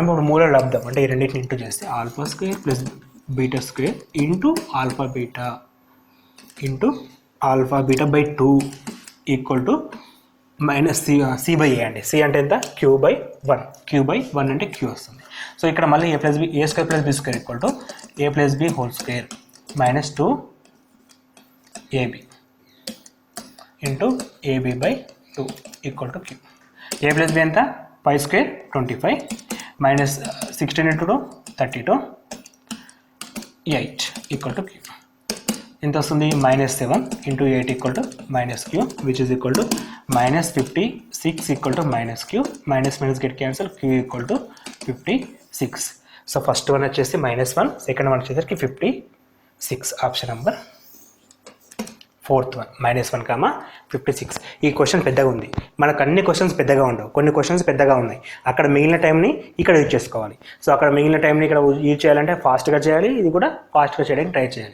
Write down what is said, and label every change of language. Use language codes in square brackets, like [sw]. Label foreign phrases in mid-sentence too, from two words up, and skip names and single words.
[te] ఇప్పుడు మూలాల లబ్ధం అంటే ఈ రెండింటిని ఇంటూ చేస్తే [en] alpha square plus beta square into alpha beta by [te] 2 = -c/a అండి. c అంటే ఎంత q/1 q/1 అంటే q వస్తుంది. సో ఇక్కడ మళ్ళీ a + b a² + b² = a + b² - 2ab ab by 2 = q. a + b ఎంత 5² 25 -16 × 2 32 8 = q. ఎంత వస్తుంది -7 × 8 = -q which is equal to -56 = -q. [en] - get cancel q = 56. [te] సో [en] first one [te] వచ్చేసి -1, [en] second one [te] వచ్చేసరికి 56. [en] option number 4th one [te] -1, 56. ఈ క్వశ్చన్ పెద్దగా ఉంది, మనకు అన్ని క్వశ్చన్స్ పెద్దగా ఉండవు, కొన్ని క్వశ్చన్స్ పెద్దగా ఉన్నాయి. అక్కడ మిగిలిన టైంని ఇక్కడ యూజ్ చేసుకోవాలి. సో అక్కడ మిగిలిన టైంని ఇక్కడ యూజ్ చేయాలంటే ఫాస్ట్గా చేయాలి, ఇది కూడా ఫాస్ట్గా చేయడానికి ట్రై చేయాలి.